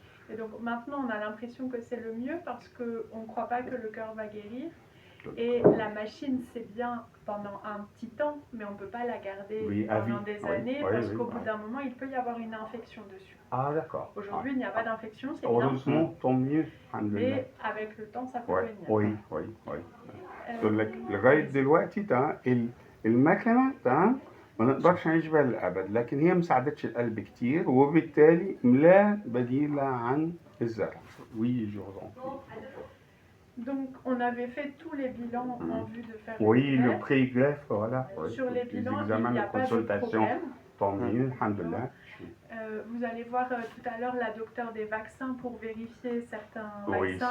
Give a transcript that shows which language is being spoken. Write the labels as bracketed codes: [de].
[fr] Et donc maintenant on a l'impression que c'est le mieux parce qu'on ne croit pas que le cœur va guérir. Et la machine, c'est bien pendant un petit temps, mais on ne peut pas la garder pendant des années parce qu'au bout d'un moment, il peut y avoir une infection dessus. Ah, d'accord. Aujourd'hui, il n'y a pas d'infection, c'est bien. Heureusement, tant mieux. Mais avec le temps, ça peut venir. Oui. [ar] تقول لك لغاية دلوقتي المكنة ما نقدرش نعيش بها للأبد، لكن هي ما ساعدتش القلب كتير وبالتالي لا بديل عن الزرع. [fr] Oui, je vous en prie. Donc, on avait fait tous les bilans en vue de faire le pré-greffe, voilà. Sur les bilans, il n'y a pas de problème. Tant mieux, alhamdoulilah. Vous allez voir tout à l'heure la docteure des vaccins pour vérifier certains vaccins.